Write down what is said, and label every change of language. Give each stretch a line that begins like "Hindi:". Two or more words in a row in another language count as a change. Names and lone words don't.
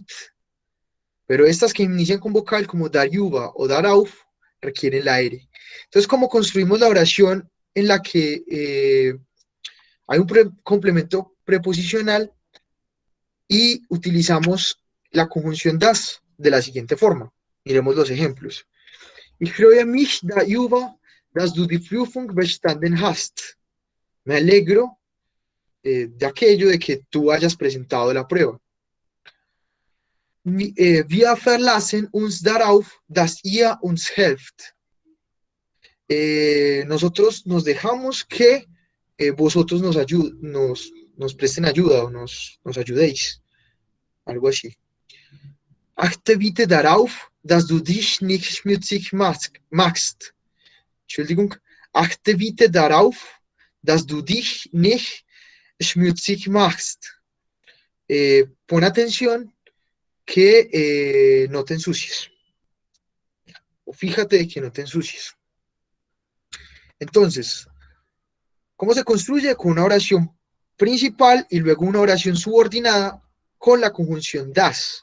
Spanish: Pero estas que inician con vocal, como dar yuva o dar auf, requieren la R. Entonces, ¿cómo construimos la oración en la que hay un complemento preposicional y utilizamos la conjunción das de la siguiente forma? Miremos los ejemplos.
German: Ich freue mich darüber, dass du die Prüfung bestanden hast.
Spanish: Me alegro de aquello de que tú hayas presentado la prueba.
German: Wir verlassen uns darauf, dass ihr uns helft.
Spanish: Nosotros nos dejamos que vosotros nos presten ayuda o nos ayudéis. Algo así.
German: Achte bitte darauf, dass du dich nicht schmutzig machst. Entschuldigung. Achte bitte darauf, dass du dich nicht schmutzig machst.
Spanish: Pon atención que no te ensucies. O fíjate de que no te ensucies. Entonces, ¿cómo se construye? Con una oración principal y luego una oración subordinada con la conjunción das.